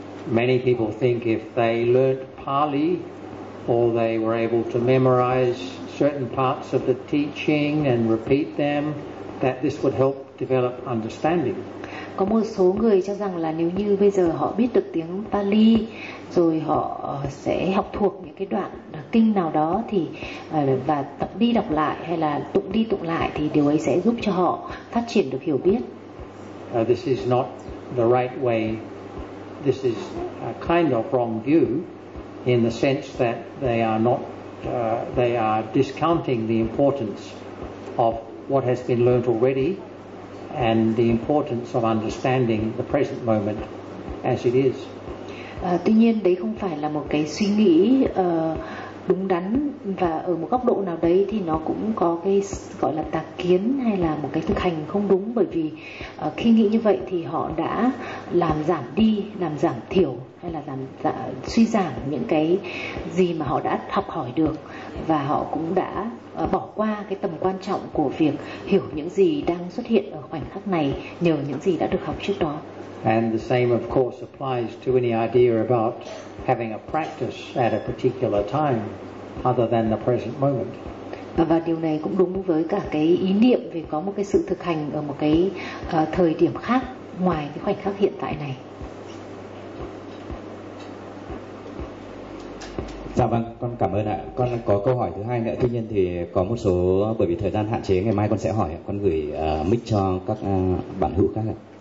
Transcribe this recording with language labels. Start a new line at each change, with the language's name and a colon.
English: Many people think if they learned Pali or they were able to memorize certain parts of the teaching and repeat them, that this would help develop understanding.
Vietnamese: Có một số người cho rằng là nếu như bây giờ họ biết được tiếng Pali rồi họ sẽ học thuộc những cái đoạn kinh nào đó thì và tập đi đọc lại hay là tụng đi tụng lại thì điều ấy sẽ giúp cho họ phát triển được hiểu biết.
English: This is not the right way. This is a kind of wrong view in the sense that they are discounting the importance of what has been learnt already and the importance of understanding the present moment as it is.
Vietnamese: Tuy nhiên đấy không phải là một cái suy nghĩ đúng đắn, và ở một góc độ nào đấy thì nó cũng có cái gọi là tà kiến hay là một cái thực hành không đúng, bởi vì khi nghĩ như vậy thì họ đã làm giảm thiểu hay là suy giảm những cái gì mà họ đã học hỏi được, và họ cũng đã bỏ qua cái tầm quan trọng của việc hiểu những gì đang xuất hiện ở khoảnh khắc này nhờ những gì đã được học trước đó.
English: And the same of course applies to any idea about having a practice at a particular time other than the present moment.
Vietnamese: Và điều này cũng đúng với cả cái ý niệm về có một cái sự thực hành ở một cái thời điểm khác ngoài cái khoảnh khắc hiện tại này. Dạ vâng, con cảm ơn ạ. Con có câu hỏi thứ hai nữa, tuy nhiên thì có một số, bởi vì thời gian hạn chế, ngày mai con sẽ hỏi, con gửi mic cho các bạn hữu khác ạ.